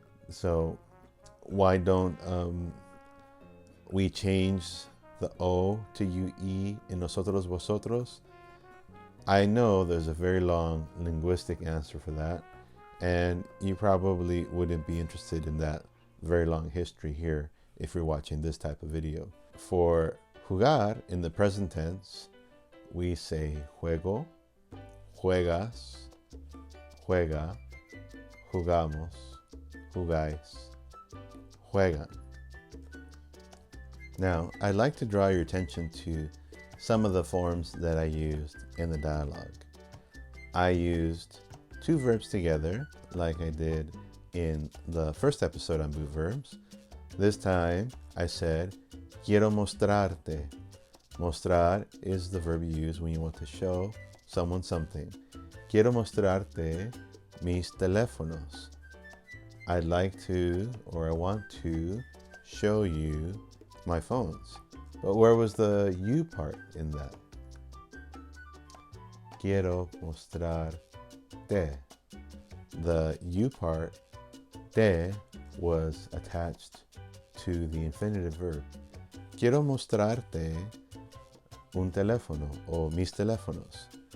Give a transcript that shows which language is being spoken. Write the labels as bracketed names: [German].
[English] So why don't we change the O to UE in nosotros, vosotros? I know there's a very long linguistic answer for that, and you probably wouldn't be interested in that very long history here if you're watching this type of video. For jugar in the present tense, we say [Spanish] juego, juegas, juega, jugamos, jugáis, juegan. [English] Now, I'd like to draw your attention to some of the forms that I used in the dialogue. I used two verbs together, like I did in the first episode on boot verbs. This time, I said, [Spanish] quiero mostrarte. [English] Mostrar is the verb you use when you want to show someone something. [Spanish] Quiero mostrarte mis teléfonos. [English] I'd like to, or I want to, show you my phones. But where was the you part in that? [Spanish] Quiero mostrarte. [English] The you part, te, was attached to the infinitive verb. [Spanish] Quiero mostrarte un teléfono o mis teléfonos.